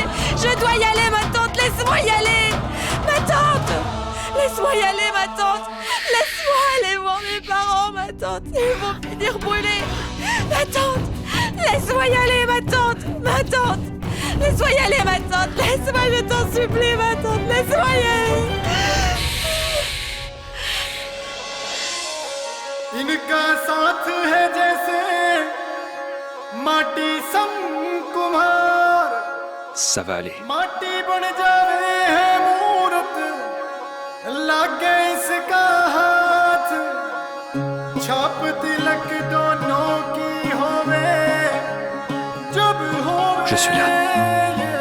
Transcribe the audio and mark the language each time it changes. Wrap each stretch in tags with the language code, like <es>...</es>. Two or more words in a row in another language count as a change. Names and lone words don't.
<fr>Je dois y aller, ma tante! Laisse-moi y aller! Ma tante! Laisse-moi y aller, ma tante! Laisse-moi aller voir mes parents, ma tante! Ils vont finir brûlés! Ma tante! Laisse-moi y aller, ma tante! Ma tante! Laisse-moi y aller, ma tante! Laisse-moi, je t'en supplie, ma tante! Laisse-moi y aller!</fr> <hi>इनका साथ है जैसे माटी सम कुम्हार</hi> <fr>Ça va aller.</fr> <hi>माटी बन जावे है मूरत लागे इसका हाथ छाप तिलक दोनों की होवे जब होवे</hi> <fr>Je suis là.</fr>